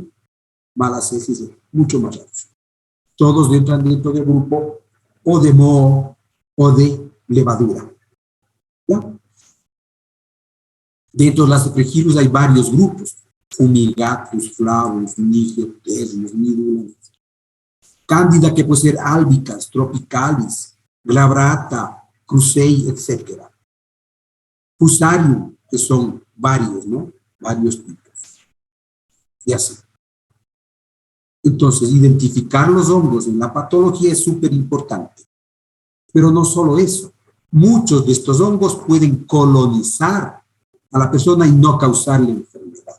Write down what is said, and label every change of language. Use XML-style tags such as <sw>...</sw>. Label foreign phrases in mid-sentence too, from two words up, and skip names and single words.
<es>Malacesis, mucho más raros. Todos entran dentro del grupo o de moho o de levadura. ¿Ya? Dentro de las Aspergillus hay varios grupos: Fumigatus, Flavus, Nigio, Ternius, Nidula. Cándida, que puede ser albicans, tropicalis, glabrata, crucei, etc. Fusarium, que son varios, ¿no? Varios tipos. Y así. Entonces, identificar los hongos en la patología es súper importante. Pero no solo eso. Muchos de estos hongos pueden colonizar a la persona y no causarle enfermedad.</es>